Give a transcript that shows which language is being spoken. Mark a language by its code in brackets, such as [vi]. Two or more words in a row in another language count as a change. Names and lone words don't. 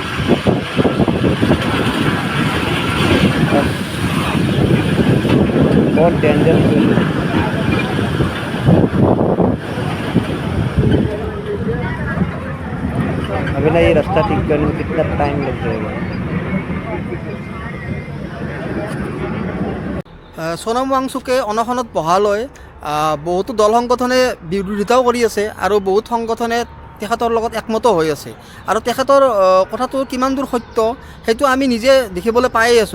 [hi] बहुत डेंजर। अभी ना ये रास्ता ठीक करने में कितना टाइम लग जाएगा। [as] সোনম ৱাংচুকে অনশনত বহালৈ বহুতো দল সংগঠনে বিৰোধিতাও কৰি আছে আৰু বহুত সংগঠনে তেখেতৰ লগত একমত হৈ আছে। আৰু তেখেতৰ কথাটো কিমান দূৰ সত্য সেইটো আমি নিজে দেখিবলৈ পায়েই আছোঁ।